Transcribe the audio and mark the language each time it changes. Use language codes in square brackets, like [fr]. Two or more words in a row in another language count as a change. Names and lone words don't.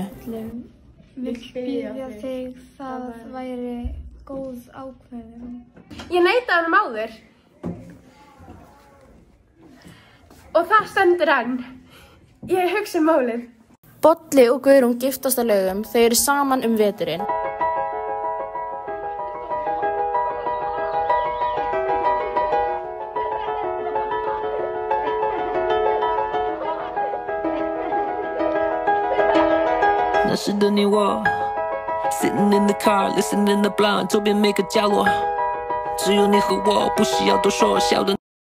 [is] Vil biðja þig, það væri góð ákveðun. Ég neitaði honum áður. Og það stendur enn. Ég hugsa málið. Bolli og Guðrún giftast að lögum, þau eru saman veturinn. [zh] 那时的你我 [en] Sitting in the car, listening to Blind， [zh] 左边每个角落，只有你和我，不需要多说，笑的。